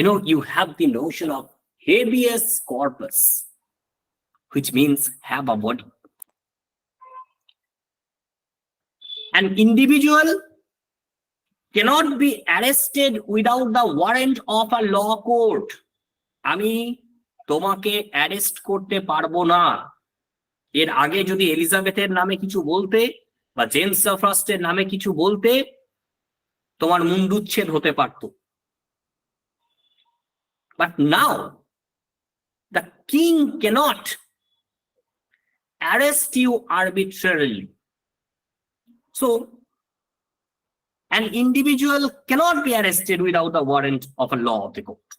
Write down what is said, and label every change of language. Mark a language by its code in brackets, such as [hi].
[en] You have the notion of habeas corpus, which means have a body. An individual cannot be arrested without the warrant of a law court. [bn] আমি তোমাকে arrest করতে পারবো না, এর আগে যদি এলিজাবেথের নামে কিছু বলতে বা জেমস ফার্স্টের নামে কিছু বলতে, তোমার মুন্ডুচ্ছেদ হতে পারত। [en] But now, the king cannot arrest you arbitrarily. So, an individual cannot be arrested without the warrant of a law of the court.